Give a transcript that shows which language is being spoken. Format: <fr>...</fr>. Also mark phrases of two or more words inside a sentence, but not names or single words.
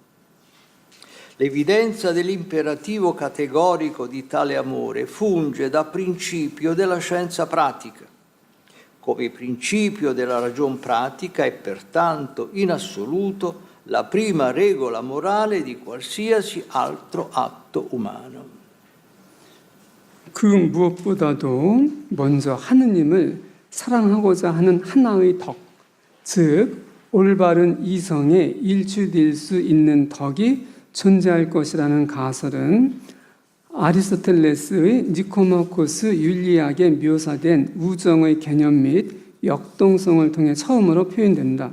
<it>L'evidenza dell'imperativo categorico di tale amore funge da principio della scienza pratica, come principio della ragion pratica e pertanto in assoluto la prima regola morale di qualsiasi altro atto umano.</it> <ko>그 무엇보다도 먼저 하느님을 사랑하고자 하는 하나의 덕, 즉 올바른 이성에 일치될 수 있는 덕이 존재할 것이라는 가설은 아리스토텔레스의 니코마코스 윤리학에 묘사된 우정의 개념 및 역동성을 통해 처음으로 표현된다.</ko>